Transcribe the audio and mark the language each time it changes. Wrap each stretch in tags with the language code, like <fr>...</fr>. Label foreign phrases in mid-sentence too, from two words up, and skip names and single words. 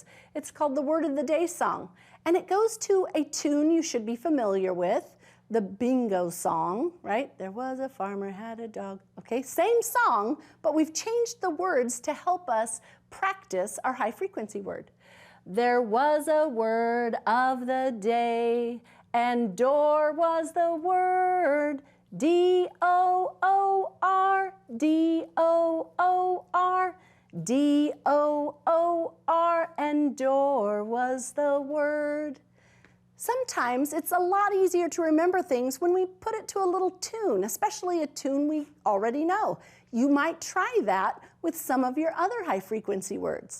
<en>It's called the Word of the Day song, and it goes to a tune you should be familiar with, the bingo song, right? There was a farmer had a dog. Okay, same song, but we've changed the words to help us practice our high frequency word. There was a word of the day, and door was the word. D-O-O-R, D-O-O-R, D-O-O-R, and door was the word. Sometimes it's a lot easier to remember things when we put it to a little tune, especially a tune we already know. You might try that with some of your other high frequency words.</en>